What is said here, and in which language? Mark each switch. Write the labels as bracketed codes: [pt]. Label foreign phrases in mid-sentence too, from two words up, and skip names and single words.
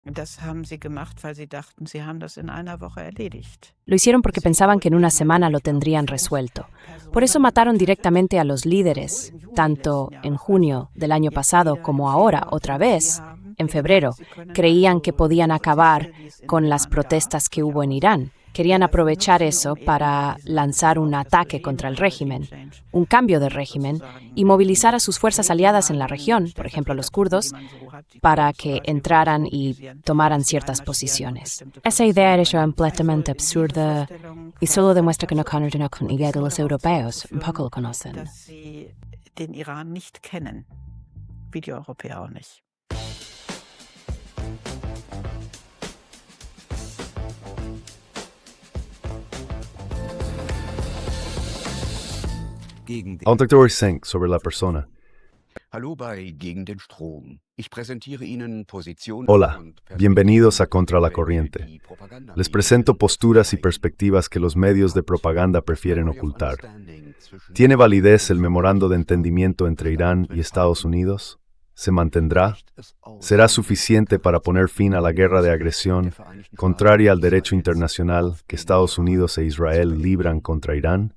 [de] Das haben sie gemacht, weil sie dachten, sie haben das in einer Woche erledigt. [es] Lo hicieron porque pensaban que en una semana lo tendrían resuelto. Por eso mataron directamente a los líderes, tanto en junio del año pasado como ahora, otra vez, en febrero. Creían que podían acabar con las protestas que hubo en Irán. Querían aprovechar eso para lanzar un ataque contra el régimen, un cambio de régimen, y movilizar a sus fuerzas aliadas en la región, por ejemplo los kurdos, para que entraran y tomaran ciertas posiciones. Esa idea era completamente absurda y solo demuestra que no conocen con idea de los europeos, un poco lo conocen. [de] Dass sie den Iran nicht kennen, wie die Europäer auch nicht. [es] A un Dr. Senk sobre la persona. [de] Hallo bei Gegen den Strom. Ich präsentiere Ihnen Positionen [es] Hola, [de] und [es] bienvenidos a [de] Perspektiven, [es] Contra la [de] welche [es] Corriente. [de] die Propaganda [es] Les presento posturas y perspectivas que los medios de propaganda prefieren ocultar. ¿Tiene validez el memorando de entendimiento entre Irán y Estados Unidos? ¿Se mantendrá? ¿Será suficiente para poner fin a la guerra de agresión, contraria al derecho internacional que Estados Unidos e Israel libran contra Irán?